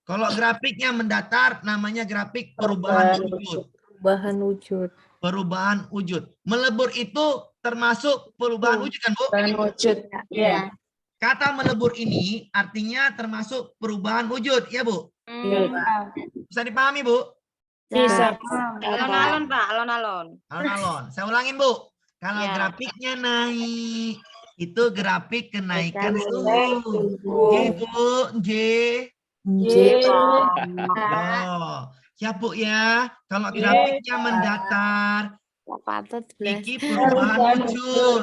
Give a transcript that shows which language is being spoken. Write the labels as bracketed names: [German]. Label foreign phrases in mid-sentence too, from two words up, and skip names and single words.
[Indonesian] Kalau grafiknya mendatar namanya grafik perubahan wujud. Perubahan wujud. Perubahan wujud. Melebur itu termasuk perubahan wujud kan, Bu? Perubahan wujud. Iya. Kata melebur ini artinya termasuk perubahan wujud, ya, Bu? Iya. Bisa dipahami, Bu? Bisa. [Javanese] Alon-alon, Pak, alon-alon. Alon-alon. [Indonesian] Saya ulangin, Bu. Kalau Ya. grafiknya naik, itu grafik kenaikan suhu. J, Bu. J. Oh, ya, Bu ya. Kalau grafiknya mendatar, iki perubahan wujud.